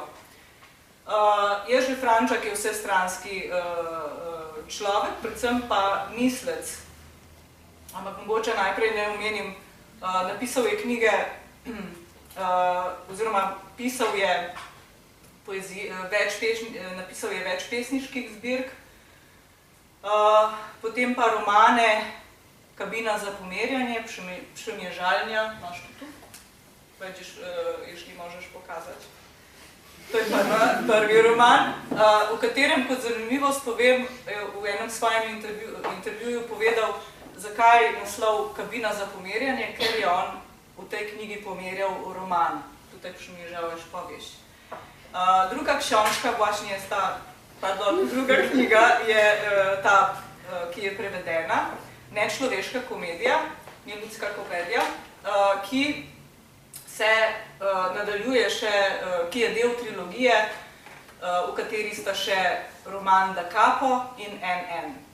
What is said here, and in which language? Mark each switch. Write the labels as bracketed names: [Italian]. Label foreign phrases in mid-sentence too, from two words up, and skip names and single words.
[Slovenian] Jerzy Frančak je vsestranski človek, predvsem pa mislec, ampak mogoče najprej ne omenim, napisal je knjige, oziroma pisal je več pesniških zbirk, potem pa romane Kabina za pomerjanje, Przemierzalnia, imaš to tu? [Polish] Jeśli możesz pokazać. [Slovenian] To je prvi roman, v katerem, kot zanimivost povem, v enem svojem intervjuju povedal, zakaj naslov Kabina za pomerjanje, ker je on v tej knjigi pomerjal roman. [Polish] Tutaj Przemierzałeś powieść. Druga książka, właśnie jest ta, [Slovenian] druga knjiga je ta, ki je prevedena, Nečloveška komedija, neljudska komedija, ki se nadaljuje še, ki je del trilogije, v kateri sta še roman Da Capo in NN.